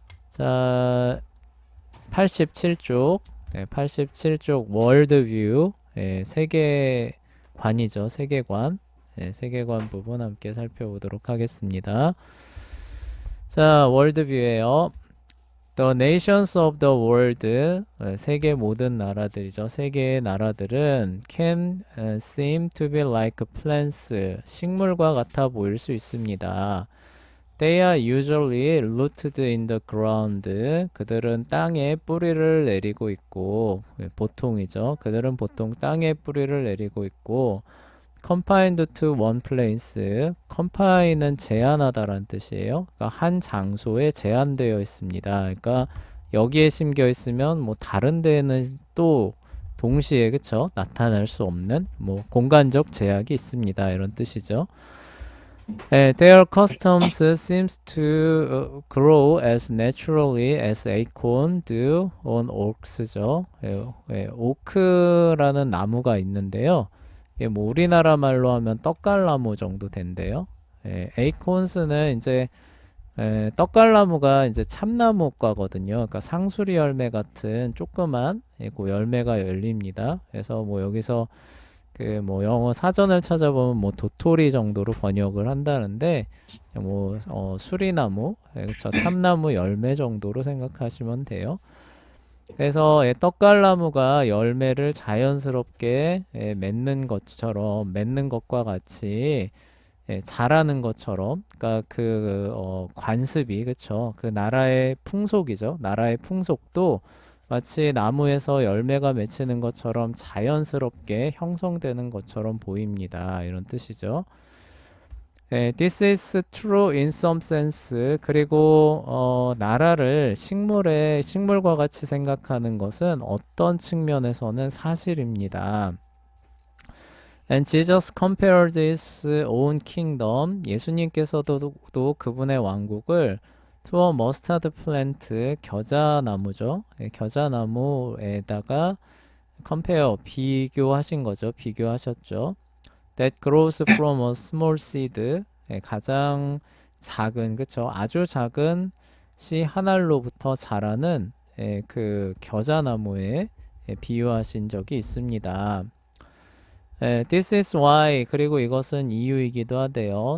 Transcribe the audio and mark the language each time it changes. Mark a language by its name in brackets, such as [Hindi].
[Korean] 자, 87쪽, 87쪽 월드뷰, 세계관이죠. 세계관. 세계관 부분 함께 살펴보도록 하겠습니다. 자, 월드뷰예요. [English] The nations of the world, [Korean] 세계 모든 나라들이죠. 세계의 나라들은 [English] can seem to be like plants, [Korean] 식물과 같아 보일 수 있습니다. [English] They are usually rooted in the ground. [Korean] 그들은 땅에 뿌리를 내리고 있고, 보통이죠. 그들은 보통 땅에 뿌리를 내리고 있고, [English] confined to one place. [Korean] confine은 제한하다라는 뜻이에요. 그러니까 한 장소에 제한되어 있습니다. 그러니까 여기에 심겨 있으면 뭐 다른 데에는 또 동시에 그쵸? 나타날 수 없는 뭐 공간적 제약이 있습니다. 이런 뜻이죠. [English] Their customs seems to grow as naturally as acorn do on oaks죠. [Korean] 오크라는 나무가 있는데요. 뭐 우리나라 말로 하면 떡갈나무 정도 된대요. 에이콘스는 이제 떡갈나무가 이제 참나무과거든요. 그러니까 상수리 열매 같은 조그만 그 열매가 열립니다. 그래서 뭐 여기서 그 뭐 영어 사전을 찾아보면 뭐 도토리 정도로 번역을 한다는데 뭐 수리나무, 그렇죠. 참나무 열매 정도로 생각하시면 돼요. 그래서 떡갈나무가 열매를 자연스럽게 맺는 것처럼 맺는 것과 같이 자라는 것처럼, 그러니까 그 관습이 그쵸. 그 나라의 풍속이죠. 나라의 풍속도 마치 나무에서 열매가 맺히는 것처럼 자연스럽게 형성되는 것처럼 보입니다. 이런 뜻이죠. [English] This is true in some sense. [Korean] 그리고 나라를 식물과 같이 생각하는 것은 어떤 측면에서는 사실입니다. [English] And Jesus compared his own kingdom. [Korean] 예수님께서도 그분의 왕국을 [English] to a mustard plant, [Korean] 겨자나무죠. 겨자나무에다가 compare, 비교하신 거죠. 비교하셨죠. [English] That grows from a small seed. [Korean] 가장 작은, 그쵸? 아주 작은 씨 한 알로부터 자라는 그 겨자나무에 비유하신 적이 있습니다. [English] This is why, [Korean] 그리고 이것은 이유이기도 하대요.